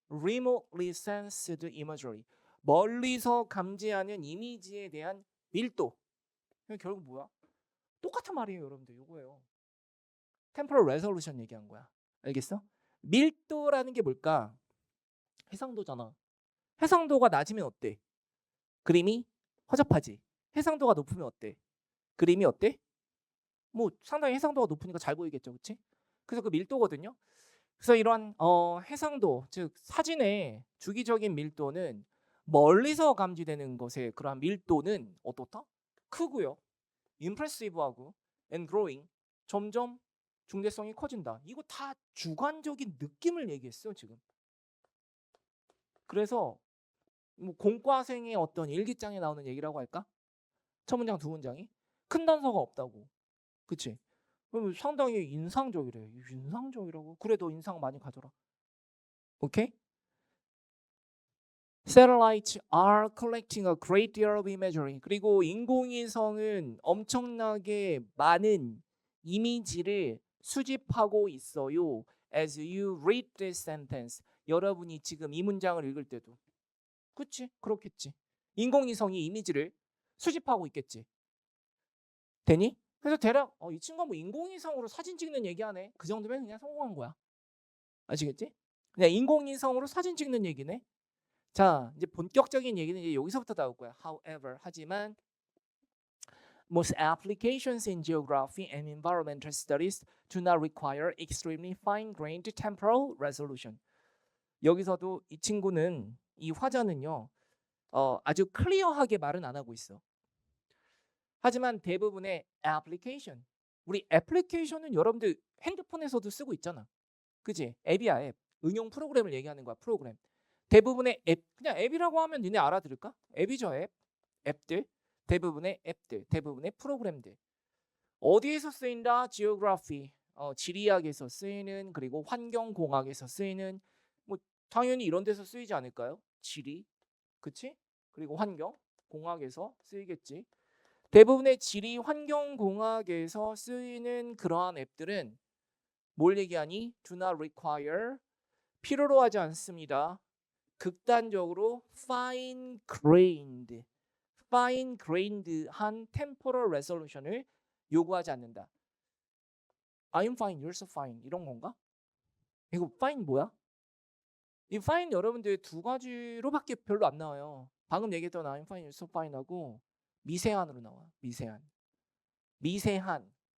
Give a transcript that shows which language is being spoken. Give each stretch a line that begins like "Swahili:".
English: Remotely sensed imagery.
Korean: 멀리서 감지하는 이미지에 대한 밀도. 결국 뭐야? 똑같은 말이에요, 여러분들. 이거예요. 템포럴 레솔루션 얘기한 거야. 알겠어? 밀도라는 게 뭘까? 해상도잖아. 해상도가 낮으면 어때? 그림이 허접하지. 해상도가 높으면 어때? 그림이 어때? 뭐 상당히 해상도가 높으니까 잘 보이겠죠, 그렇지? 그래서 그 밀도거든요. 그래서 이러한 해상도, 즉 사진의 주기적인 밀도는 멀리서 감지되는 것의 그러한 밀도는 어떻다? 크고요.
English: 임프레시브하고 and growing.
Korean: 점점 중대성이 커진다. 이거 다 주관적인 느낌을 얘기했어요, 지금. 그래서 뭐 공과생의 어떤 일기장에 나오는 얘기라고 할까? 첫 문장 두 문장이 큰 단서가 없다고. 그치? 그럼 상당히 인상적이래. 인상적이라고? 그래 너 인상 많이 가져라. 오케이?
English: Satellites are collecting a great deal of imagery.
Korean: 그리고 인공위성은 엄청나게 많은 이미지를 수집하고 있어요.
English: As you read this sentence.
Korean: 여러분이 지금 이 문장을 읽을 때도. 그치? 그렇겠지. 인공위성이 이미지를 수집하고 있겠지. 되니? 그래서 대략 이 친구가 뭐 인공위성으로 사진 찍는 얘기하네. 그 정도면 그냥 성공한 거야. 아시겠지? 그냥 인공위성으로 사진 찍는 얘기네. 자, 이제 본격적인 얘기는 이제 여기서부터 나올 거야.
English: However,
Korean: 하지만
English: most applications in geography and environmental studies do not require extremely fine-grained temporal resolution.
Korean: 여기서도 이 친구는 이 화자는요. 아주 클리어하게 말은 안 하고 있어. 하지만 대부분의 애플리케이션, 우리 애플리케이션은 여러분들 핸드폰에서도 쓰고 있잖아. 그지? 앱이야, 앱. 응용 프로그램을 얘기하는 거야, 프로그램. 대부분의 앱, 그냥 앱이라고 하면 니네 알아들을까? 앱이죠, 앱. 앱들. 대부분의 앱들, 대부분의 프로그램들. 어디에서 쓰인다? 지오그래피, 지리학에서 쓰이는, 그리고 환경공학에서 쓰이는, 뭐 당연히 이런 데서 쓰이지 않을까요? 지리, 그치? 그리고 환경, 공학에서 쓰이겠지. 대부분의 지리, 환경공학에서 쓰이는 그러한 앱들은 뭘 얘기하니?
English: Do not require,
Korean: 필요로 하지 않습니다. 극단적으로 fine-grained, fine-grained한 temporal resolution을 요구하지 않는다.
English: I'm fine, you're so fine 이런 건가?
Korean: 이거 fine 뭐야? 이 fine 여러분들 두 가지로밖에 별로 안 나와요. 방금 얘기했던
English: I'm fine, you're so fine
Korean: 하고 미세한으로 나와. 미세한. 미세한.